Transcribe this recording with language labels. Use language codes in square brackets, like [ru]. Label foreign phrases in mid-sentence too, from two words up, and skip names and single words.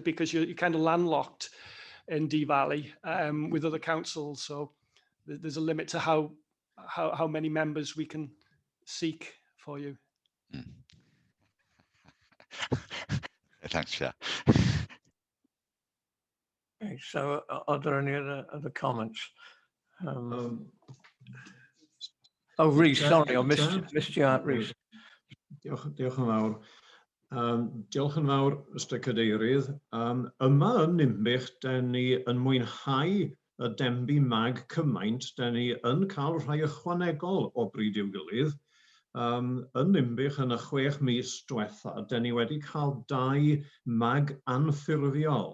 [en] Because you're kind of landlocked in Dee Valley with other councils, so there's a limit to how many members we can seek for you. Thanks, Chair. Okay, so are there any other comments? Oh, Rhys, sorry, I missed you out, Rhys. [cy] Diolch yn fawr. Diolch yn fawr, Mr Cadeirydd. Yma yn Ninbych, dyn ni yn mwynhau y dembu mag cymaint, dyn ni yn cael rhai ychwanegol o bryd i'w gilydd. Yn Ninbych yn y 6 mis diwetha, dyn ni wedi cael 2 mag anffurfiol.